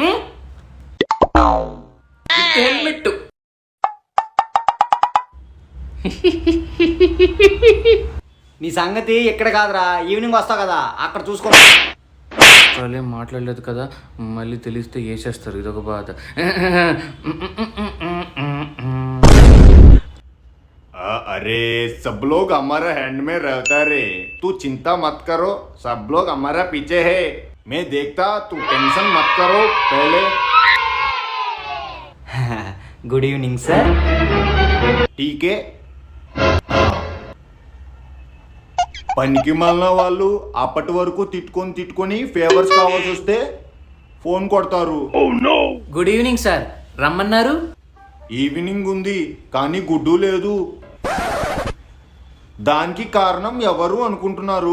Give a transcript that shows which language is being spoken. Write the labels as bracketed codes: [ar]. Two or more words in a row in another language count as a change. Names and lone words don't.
[te] హెల్మెట్. నీ సంగతి ఇక్కడ కాదురా, ఈవినింగ్ వస్తావు కదా, అక్కడ చూసుకో. ఏం మాట్లాడలేదు కదా, మళ్ళీ తెలిస్తే వేసేస్తారు, ఇదొక బాధ. [hi] अरे सब लोग हमारा हैंड में रहता रे, तू चिंता मत करो, सब लोग हमारा पीछे है, मैं देखता, तू टेंशन मत करो पहले. [en] Good evening sir. [hi] ठीक है. [te] పనికి మాలిన వాళ్ళు అప్పటి వరకు తిట్టుకొని ఫేవర్స్ కావాల్సి వస్తే ఫోన్ కొడతారు. [en] good evening sir, [te] రమ్మన్నారు. ఈవినింగ్ ఉంది కానీ గుడ్డు లేదు. దానికి కారణం ఎవరు అనుకుంటున్నారు?